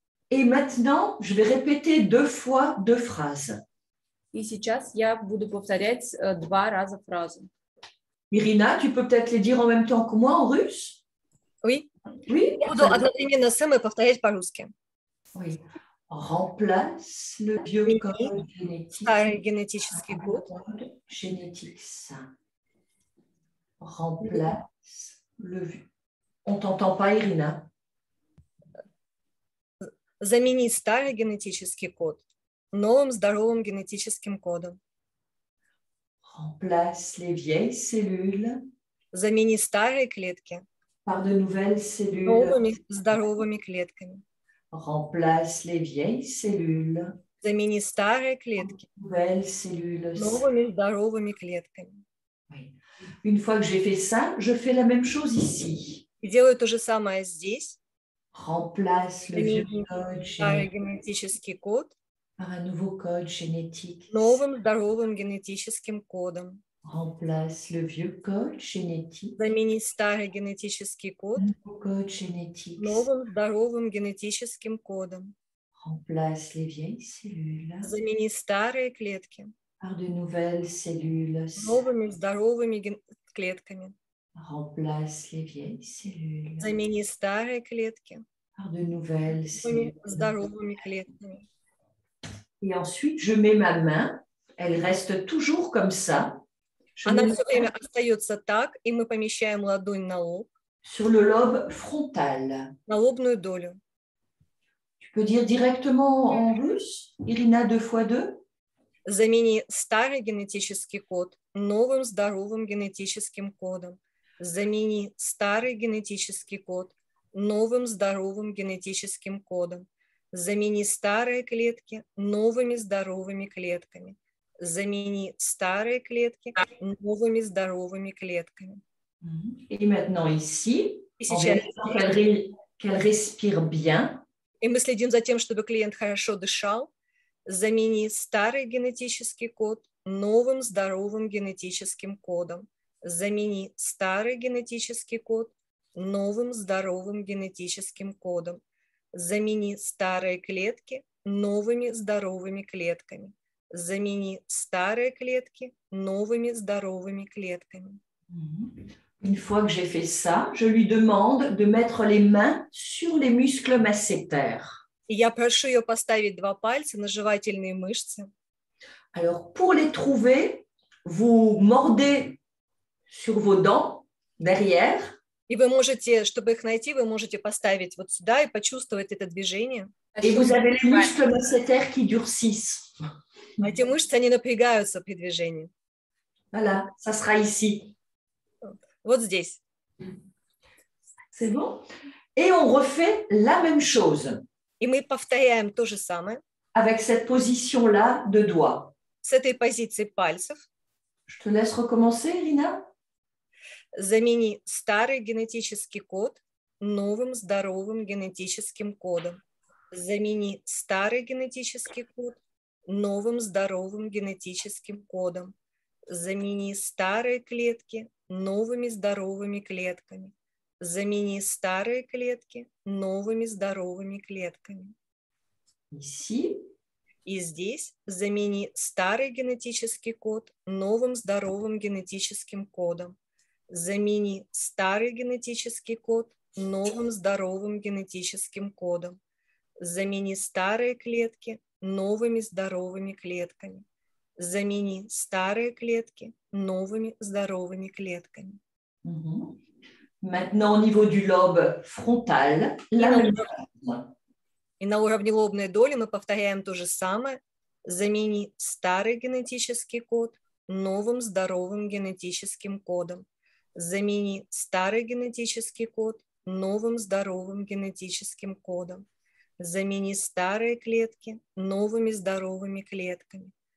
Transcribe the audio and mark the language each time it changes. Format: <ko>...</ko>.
<fr>Et maintenant, je vais répéter 2 fois 2 phrases.</fr> <ru>И сейчас я буду повторять 2 раза фразу.</ru> <fr>Irina, tu peux peut-être les dire en même temps que moi en russe? Oui. Oui.</fr> <ru>Я буду одновременно с и повторять по-русски.</ru> <fr>Oui. Remplace le vieux code génétique.</fr> <ru>Старый генетический код.</ru> <fr>Génétique sain. Remplace le vieux. On t'entend pas, Irina?</fr> <ru>Замени старый генетический код новым здоровым генетическим кодом.</ru> <fr>Remplace les vieilles cellules.</fr> <ru>Замени старые клетки</ru> <fr>par de nouvelles cellules.</fr> <ru>новыми здоровыми клетками.</ru> <fr>Remplace les vieilles cellules.</fr> <ru>Замени старые клетки</ru> <fr>Nouvelles cellules.</fr> <ru>новыми здоровыми клетками.</ru> <fr>Oui. Une fois que j'ai fait ça, je fais la même chose ici.</fr> <ru>И делаю то же самое здесь.</ru> <fr>Remplace le vieux code</fr> <ru>Старый</ru> <fr>génétique</fr> <ru>генетический код</ru> <fr>par un nouveau code génétique.</fr> <ru>новым здоровым генетическим кодом.</ru> <fr>Remplace le vieux code génétique</fr> <ru>Замени старый генетический код</ru> <fr>par un nouveau code génétique.</fr> <ru>новым здоровым генетическим кодом.</ru> <fr>Remplace les vieilles cellules</fr> <ru>Замени старые клетки</ru> <fr>par de nouvelles cellules.</fr> <ru>новыми здоровыми клетками.</ru> <fr>Remplace les vieilles cellules</fr> <ru>Замени старые клетки</ru> <fr>par de nouvelles</fr> <ru>новыми</ru> <fr>cellules.</fr> <ru>здоровыми клетками.</ru> <fr>Et ensuite, je mets ma main. Elle reste toujours comme ça. Je</fr> <ru>Она</ru> <fr>mets</fr> <ru>все время остается так, и мы помещаем ладонь на лоб,</ru> <fr>sur le lobe frontal.</fr> <ru>на лобную долю.</ru> <fr>Tu peux dire directement en russe, Irina 2 fois 2?</fr> <ru>Замени старый генетический код новым здоровым генетическим кодом. Замени старый генетический код новым здоровым генетическим кодом. Замени старые клетки новыми здоровыми клетками. Замени старые клетки новыми здоровыми клетками.</ru> <fr>Et maintenant ici,</fr> <ru>И</ru> <fr>en</fr> <ru>сейчас</ru> <fr>vérifiant qu'elle respire bien.</fr> <ru>и мы следим за тем, чтобы клиент хорошо дышал, замени старый генетический код новым здоровым генетическим кодом. Замени старый генетический код новым здоровым генетическим кодом. Замени старые клетки новыми здоровыми клетками. Замени старые клетки новыми здоровыми клетками.</ru> <fr>Une fois que j'ai fait ça, je lui demande de mettre les mains sur les muscles masséters.</fr> <ru>И я прошу ее поставить 2 пальца на жевательные мышцы.</ru> <fr>Alors, pour les trouver, vous mordez sur vos dents derrière.</fr> <ru>И вы можете, чтобы их найти, вы можете поставить вот сюда и почувствовать это движение.</ru> <fr>Et vous avez les muscles masséters qui durcissent.</fr> <ru>Эти мышцы, они напрягаются при движении.</ru> <fr>Voilà, ça sera ici.</fr> <ru>Вот здесь.</ru> <fr>C'est bon? Et on refait la même chose</fr> <ru>И мы повторяем то же самое</ru> <fr>avec cette position-là de doigt.</fr> <ru>с этой позиции пальцев.</ru> <fr>Je te laisse recommencer, Irina.</fr> <ru>Замени старый генетический код новым здоровым генетическим кодом. Замени старый генетический код новым здоровым генетическим кодом. Замени старые клетки новыми здоровыми клетками. Замени старые клетки новыми здоровыми клетками.</ru> <fr>Ici.</fr> <ru>И здесь замени старый генетический код новым здоровым генетическим кодом. Замени старый генетический код новым здоровым генетическим кодом. Замени старые клетки новыми здоровыми клетками. Замени старые клетки новыми здоровыми клетками.</ru> <fr>Maintenant, au niveau du lobe frontal, la même chose.</fr> <ru>И на уровне лобной доли мы повторяем то же самое. Замени старый генетический код новым здоровым генетическим кодом. Замени старый генетический код новым здоровым генетическим кодом. Замени старые клетки новыми здоровыми клетками.</ru>